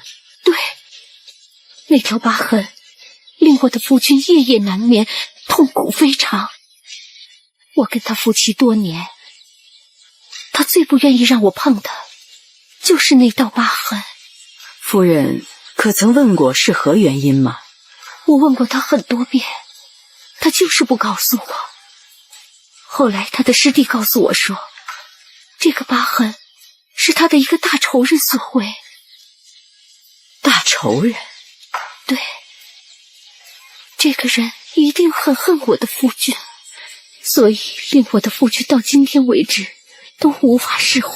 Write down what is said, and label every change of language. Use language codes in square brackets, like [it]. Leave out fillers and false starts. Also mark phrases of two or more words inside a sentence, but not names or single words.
[zh] 對，那條疤痕令我的父親夜夜難眠，痛苦非常。我跟他夫妻多年，他最不願意讓我碰的就是那道疤痕。夫人可曾問過是何原因嗎？我問過他很多遍，他就是不告訴我。後來他的師弟告訴我說，這個疤痕是他的一個大仇人所為。大仇人？對，這個人一定很恨我的夫君，所以令我的父親到今天為止都無法釋懷。